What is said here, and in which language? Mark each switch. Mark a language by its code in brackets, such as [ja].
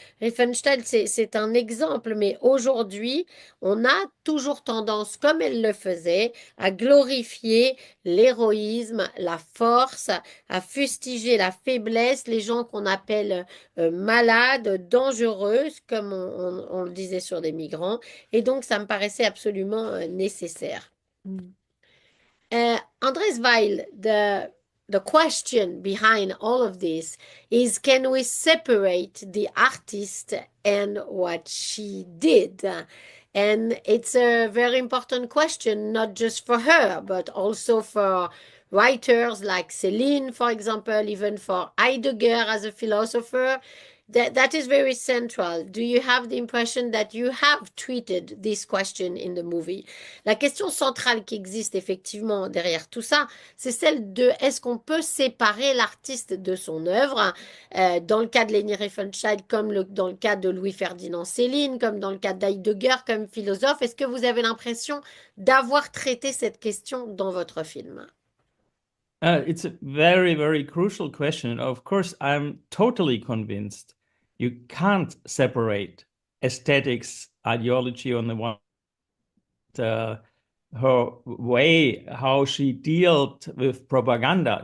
[fr] Riefenstahl, c'est un exemple, mais aujourd'hui, on a toujours tendance, comme elle le faisait, à glorifier l'héroïsme, la force, à fustiger la faiblesse, les gens qu'on appelle malades, dangereuses, comme on le disait sur des migrants. Et donc, ça me paraissait absolument nécessaire. [en] Andrés Veiel, the question behind all of this is, can we separate the artist and what she did? And it's a very important question, not just for her, but also for writers like Céline, for example, even for Heidegger as a philosopher. That is very central. Do you have the impression that you have treated this question in the movie? [fr] La question centrale qui existe effectivement derrière tout ça, c'est celle de est-ce qu'on peut séparer l'artiste de son œuvre, dans le cas de Leni Riefenstahl, comme dans le cas de Louis-Ferdinand Céline, comme dans le cas d'Heidegger comme philosophe. Est-ce que vous avez l'impression d'avoir traité cette question dans votre film? [en] It's a very, very crucial question. Of course, I'm totally convinced you can't separate aesthetics, ideology on the one, her way, how she dealt with propaganda.